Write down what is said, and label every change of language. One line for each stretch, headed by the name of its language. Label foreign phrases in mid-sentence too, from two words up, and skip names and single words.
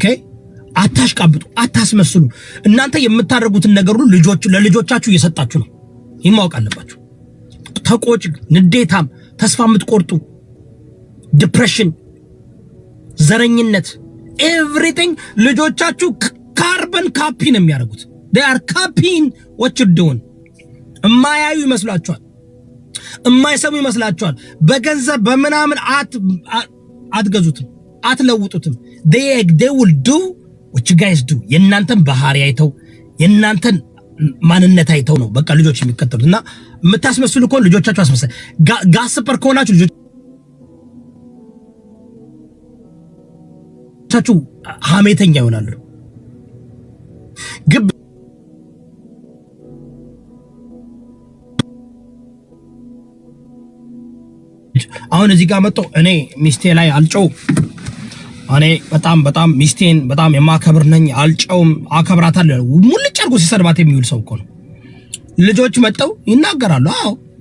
Amharic: አታሽቃብጡ፣ አታስመስሉ። እናንተ የምታደርጉትን ነገር ሁሉ ለልጆቻችሁ እየሰጣችሁ ነው። ይሄን ማወቅ አለባችሁ። ተቆጭ፣ ንዴታም፣ ተስፋ የምትቆርጡ፣ ዲፕሬሽን፣ ዘረኝነት፣ ኤቭሪቲንግ ልጆቻችሁ
English: carbon copy
Amharic: ነው የሚያደርጉት።
English: they are copying what you're doing።
Amharic: እማያዩ ይመስላችኋል፣ እማይሰሙ ይመስላችኋል። በገንዘብ በምናምን አትገዙትም፣ አትለውጡትም።
English: they will do what you guys do።
Amharic: የእናንተን ባህሪ አይተው የእናንተን ማንነት አይተው ነው በቃ ልጆች የሚከተሉት። እና የምታስመስሉ ከሆነ ልጆቻችሁ አስመሳይ ጋስፐር ከሆናችሁ ልጆቻችሁ ሐሜተኛ ይሆናሉ። ግብ አሁን እዚህ ጋር መጥቶ እኔ ሚስቴ ላይ አልጨው፣ እኔ በጣም ሚስቴን በጣም የማከብር ነኝ አልጨውም አከብራታለሁ ሙልጭ አድርጎ ሲሰድባት የሚውል ሰው እኮ ነው። ልጆች መጥተው ይናገራሉ። አዎ